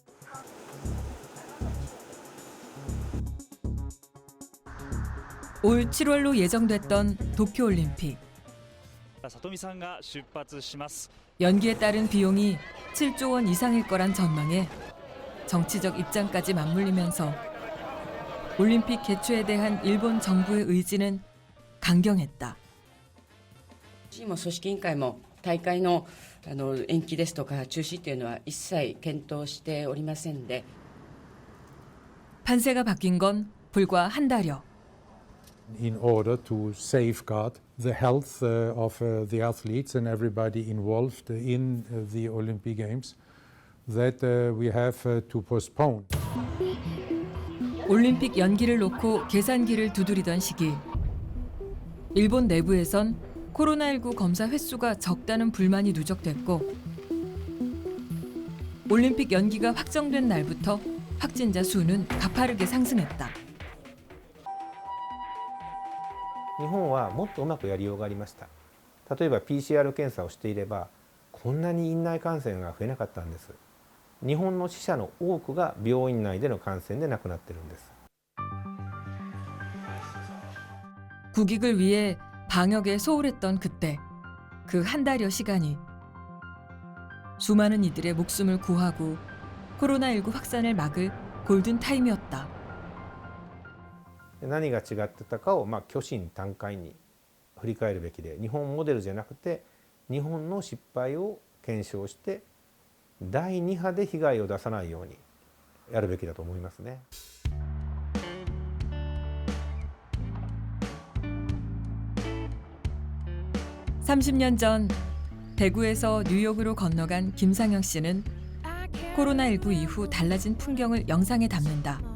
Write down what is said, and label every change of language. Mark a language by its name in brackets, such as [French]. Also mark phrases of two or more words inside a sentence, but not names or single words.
[Korean] 올 7월로 예정됐던 도쿄올림픽. 연기에 따른 비용이 7조 원 이상일 거란 전망에 정치적 입장까지 맞물리면서 올림픽 개최에 대한 일본 정부의 의지는 강경했다. [Japanese] 組織委員会も大会の延期ですとか中止というのは一切検討しておりませんで [Korean] 판세가 바뀐 건 불과 한 달여. [English] In order to safeguard the health of the athletes and everybody involved in the Olympic Games, that we have to postpone. [Korean] 올림픽 연기를 놓고 계산기를 두드리던 시기. 일본 내부에선 코로나19 검사 횟수가 적다는 불만이 누적됐고 올림픽 연기가 확정된 날부터 확진자 수는 가파르게 상승했다. [Japanese] 日本はもっとうまくやりようがありました。例えば PCR 検査をしていればこんなに院内感染が増えなかったんです。日本の死者の多くが病院内での感染で亡くなっているんです。 [Korean] 국익을 위해 방역에 소홀했던 그때 그 한 달여 시간이 수많은 이들의 목숨을 구하고 코로나19 확산을 막을 골든타임이었다. [Japanese] 何が違ってたかを虚心坦懐に振り返るべきで、日本モデルじゃなくて日本の失敗を検証して第2波で被害を出さないようにやるべきだと思いますね。 [Korean] 30년 전 대구에서 뉴욕으로 건너간 김상영 씨는 코로나19 이후 달라진 풍경을 영상에 담는다.